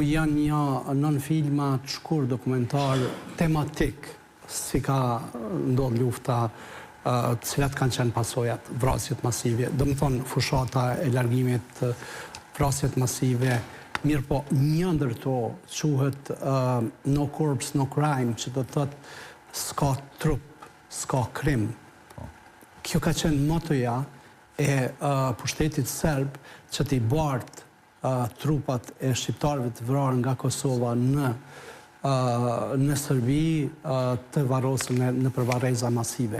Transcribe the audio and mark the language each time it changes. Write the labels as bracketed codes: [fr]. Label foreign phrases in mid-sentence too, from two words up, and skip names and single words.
[sq] janë një nën filma të shkur dokumentar tematik, si ka ndodhur lufta, të cilat kanë qenë pasojat, vrasjet masive, do më thonë fushata e largimit, vrasjet masive, mirë po një ndër to quhet [en] no corpse, no crime, [sq] që do të thotë s'ka trup, s'ka krim. Kjo ka qenë motoja e pushtetit serb që t'i bartë trupat e shqiptarëve të vrarë nga Kosova në Serbi të varrosën në përvarreza masive.